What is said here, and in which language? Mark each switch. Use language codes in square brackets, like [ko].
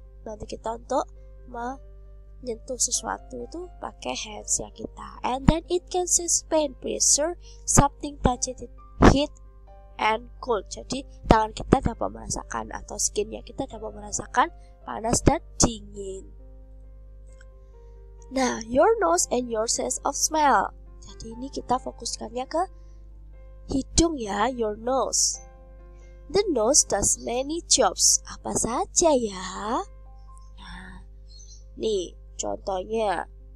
[id] Nanti kita untuk menyentuh sesuatu itu pakai hands ya kita. [en] And then it can sense pain, pressure, something touched it, heat, and cold. [id] Jadi tangan kita dapat merasakan, atau skinnya kita dapat merasakan panas dan dingin. [en] Nah, your nose and your sense of smell. [id] Jadi ini kita fokuskannya ke hidung ya, [en] your nose. The nose does many jobs. [id] Apa saja ya? Nah, nih contohnya.